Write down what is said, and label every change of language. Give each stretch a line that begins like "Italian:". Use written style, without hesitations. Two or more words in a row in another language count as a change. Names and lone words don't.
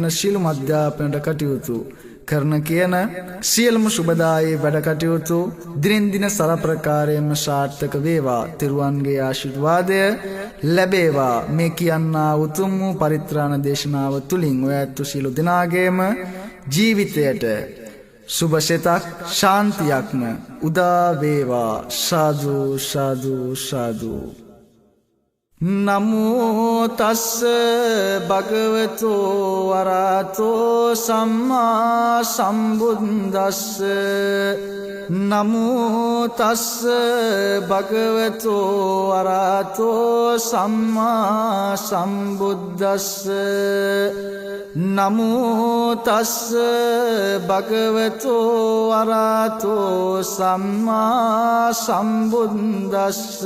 Sinhala: ශීලම අධ්‍යාපනයට කටයුතු කරන කියන සියලුම සුබදායී වැඩ කටයුතු දිනෙන් දින සරප්‍රකාරයෙන්ම සාර්ථක වේවා තිරුවන්ගේ ආශිර්වාදය ලැබේවා මේ කියන්නා උතුම් වූ පරිත්‍රාණ දේශනාව තුලින් ඔය ඇත්තු සියලු දෙනාගේම ජීවිතයට සුභසිතක් ශාන්තියක්ම උදා වේවා සාදු සාදු සාදු
Pali: නමෝ තස්ස භගවතු වරහතෝ සම්මා සම්බුද්දස්ස නමෝ තස්ස භගවතු වරහතෝ සම්මා සම්බුද්දස්ස නමෝ තස්ස භගවතු වරහතෝ සම්මා සම්බුද්දස්ස